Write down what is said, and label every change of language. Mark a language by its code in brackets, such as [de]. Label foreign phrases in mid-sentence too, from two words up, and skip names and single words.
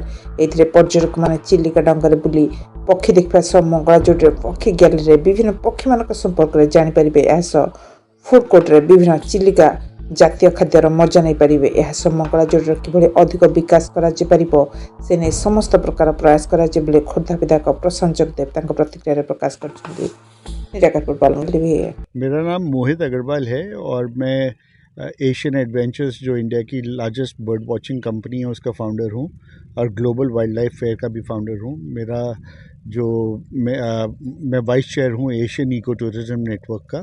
[or] ଏଥିରେ ପର୍ଯ୍ୟଟକମାନେ ଚିଲିକା ଡଙ୍ଗାରେ ବୁଲି ପକ୍ଷୀ ଦେଖିବା ସହ ମଙ୍ଗଳାଯୋଡ଼ିର ପକ୍ଷୀ ଗ୍ୟାଲେରୀରେ ବିଭିନ୍ନ ପକ୍ଷୀମାନଙ୍କ ସମ୍ପର୍କରେ ଜାଣିପାରିବେ। ଏହାସହ ଫୁଡ୍ କୋର୍ଟରେ ବିଭିନ୍ନ ଚିଲିକା ଜାତୀୟ ଖାଦ୍ୟର ମଜା ନେଇପାରିବେ। ଏହାସହ ମଙ୍ଗଳାଯୋଡ଼ିର କିଭଳି ଅଧିକ ବିକାଶ କରାଯାଇପାରିବ ସେ ନେଇ ସମସ୍ତ ପ୍ରକାର ପ୍ରୟାସ କରାଯିବ ବୋଲି ଖୋର୍ଦ୍ଧା ବିଧାୟକ ପ୍ରଶାନ୍ତ ଜଗଦେବ ତାଙ୍କ ପ୍ରତିକ୍ରିୟାରେ ପ୍ରକାଶ କରିଛନ୍ତି। [hi] मेरा नाम मोहित अग्रवाल है और मैं एशियन एडवेंचर्स जो इंडिया की [en] largest bird watching company [hi] है उसका फाउंडर हूँ और ग्लोबल वाइल्ड लाइफ फेयर का भी फाउंडर हूँ। मेरा जो मैं [en] vice chair [hi] हूँ एशियन इको टूरिज्म नेटवर्क का।